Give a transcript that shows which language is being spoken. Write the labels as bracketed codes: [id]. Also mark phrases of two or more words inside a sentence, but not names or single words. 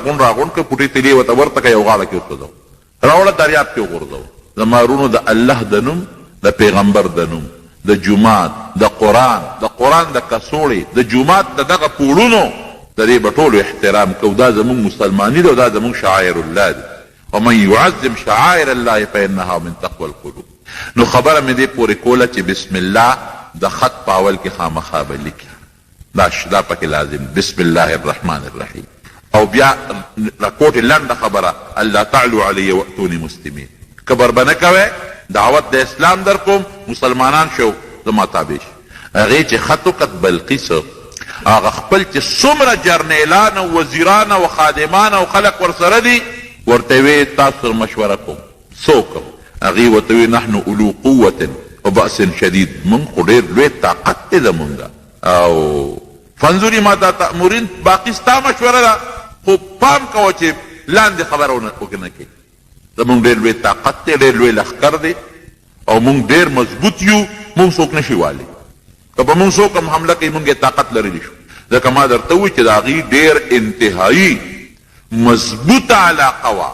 [ps] غونډ راغونډ کړه، پوټې تیلې ورته ورته کړه، یو غاړه کې وسوځوو، راوړه دریاب کې وغورځوو. زما وروڼو د الله د نوم، د پیغمبر د نوم، د جومات، د قرآن د کڅوړې، د جومات د دغه پوړونو د دې به ټولو احترام کوو. دا زمونږ مسلماني ده او دا زمونږ [ar] شعائر الله [ps] دي. [ar] ومن يعظم شعائر الله فإنها من تقوى القلوب. [ps] نو خبره مې دې پورې کوله چې [ar] بسم الله [ps] د خط په اول کې خامخا به لیکي، دا پکې لازم، [ar] بسم الله الرحمن الرحیم. [ps] او بیا رکوټې لنډه خبره، [ar] الله تعلو علی واتوني مسلمین. [ps] کبر به نه کوئ، دعوت د اسلام در کوم، مسلمانان شو زما تابع شي. هغې چې خط وکړ بلقیس، هغه خپل چې څومره جرنیلان او وزیران او خادمان او خلق ورسره دي، ورته وی تاسو مشوره کوم، څوک؟ هغې ورته وی [ar] نحن اولو قوة وبأس شدید، [ps] مونږ خو ډېر لوی طاقت دی زمونږ. او [ar] فانظري ماذا تأمرین، [ps] باقي ستا مشوره ده، خو پام کوه چې لاندې خبره ونه کوې. زمونږ ډېر لوی طاقت دی، ډېر لوی لښکر دی او مونږ ډېر مضبوط یو، مونږ څوک نشي والی. که په مونږ څوک هم حمله کوي، مونږ یې طاقت لرلی شو. ځکه ما درته ووایي چې د هغې ډېر انتهایي مضبوطه علاقه وه.